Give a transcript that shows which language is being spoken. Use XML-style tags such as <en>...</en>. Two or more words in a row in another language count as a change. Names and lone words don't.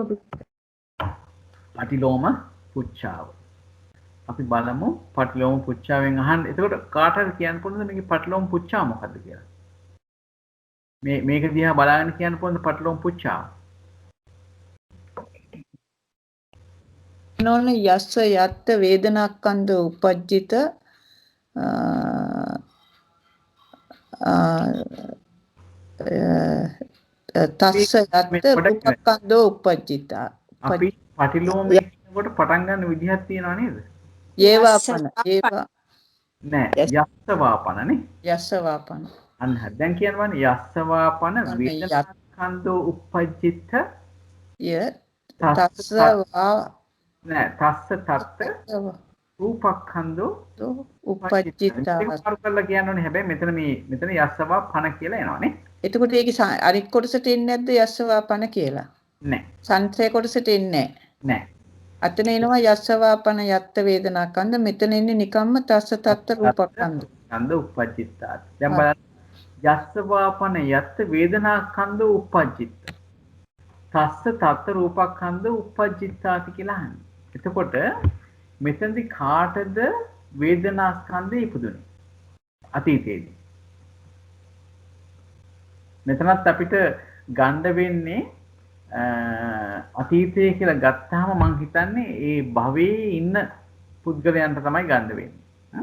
<si>පටිලෝම පුච්චාව. අපි බලමු පටිලෝම පුච්චාවෙන් අහන්න. එතකොට කාට හරි කියන්න පුළුවන්ද මේකේ පටිලෝම පුච්චාව මොකද්ද කියලා? මේක දිහා බලාගෙන කියන්න පුළුවන්ද පටිලෝම පුච්චාව?</si> <pi>නෝන යස්ස යත්ත වේදනාස්කන්ධ උපජ්ජිත තස්ස යත්ත රූපස්කන්ධ උපජ්ජිත.</pi> <si>අපි පටිලෝමයේ කියනකොට පටන් ගන්න විදිහක් තියෙනවා නේද?</si> <pi>ඒවාපන ඒවා</pi> <si>නෑ</si> <pi>යස්ස වාපන</pi> <si>නේ.</si> <pi>යස්ස වාපන.</pi> <si>අන්න හරි. දැන් කියනවනේ</si> <pi>යස්ස වාපන වේදනාස්කන්ධෝ උපජ්ජිත ය තස්ස වා නෑ තස්ස තත්ත රූපස්කන්ධෝ උපජ්ජිත.</pi> <si>ඒක කරලා කියනවනේ හැබැයි මෙතන</si> <pi>යස්ස වාපන</pi> <si>කියලා එනවනේ. එතකොට ඒකේ අනිත් කොටසට එන්නේ නැද්ද</si> <pi>යස්ස වාපන</pi> <si>කියලා? නෑ. සංසේ කොටසට එන්නේ නෑ. අතන එනවා</si> <pi>යස්ස වාපන යත්ත වේදනාස්කන්ධ.</pi> <si>මෙතන එන්නේ නිකම්ම</si> <pi>තස්ස තත්ත රූපස්කන්ධ. ස්කන්ධ උපජ්ජිතාත්.</pi> <si>දැන් බලන්න</si> <pi>යස්ස වාපන යත්ත වේදනාස්කන්ධ උපජ්ජිත. තස්ස තත්ත රූපස්කන්ධ උපජ්ජිතාති</pi> <si>කියලා අහන්නේ. එතකොට මෙතනදී කාටද වේදනාස්කන්ධය ඉපදුනේ? අතීතයේදී. මෙතනත් අපිට ගන්න වෙන්නේ අතීතය කියලා ගත්තාම මං හිතන්නේ ඒ භවයේ ඉන්න පුද්ගලයන්ට තමයි ගන්න වෙන්නේ.</si>